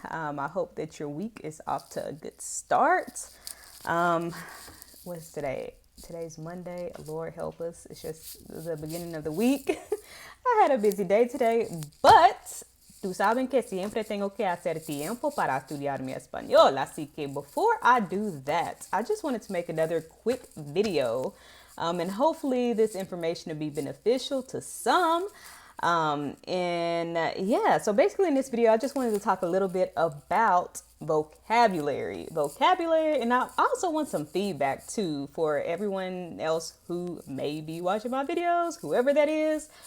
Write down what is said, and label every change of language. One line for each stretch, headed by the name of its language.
English: I hope that your week is off to a good start. Um, what's today? Today's Monday. Lord help us. It's just the beginning of the week. I had a busy day today, but
Spanish: tú saben que siempre tengo que hacer tiempo para estudiar mi español. Así que
English: before I do that, I just wanted to make another quick video. And hopefully this information will be beneficial to some. Yeah, so basically in this video, I just wanted to talk a little bit about vocabulary, and I also want some feedback too for everyone else who may be watching my videos, whoever that is.